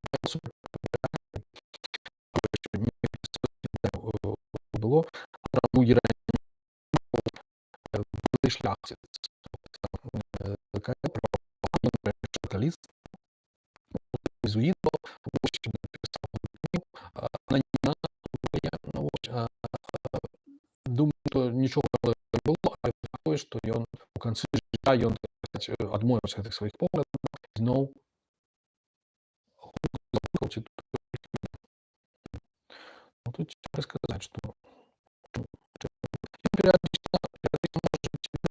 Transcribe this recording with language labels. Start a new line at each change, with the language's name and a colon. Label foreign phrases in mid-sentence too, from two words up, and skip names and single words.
Russian: супер было, ну, шляхтиц, такая католиц, иезуитов, в общем, написал, анонимно, ну, вот, думаю,
Belarusian: что нічога не было, але такое, што ён у канцы жыцця ён, так сказаць, адмовіўся ад гэтых сваіх поглядаў, зноў ну, тут цяжка сказаць, што ну, перыядычна можа быць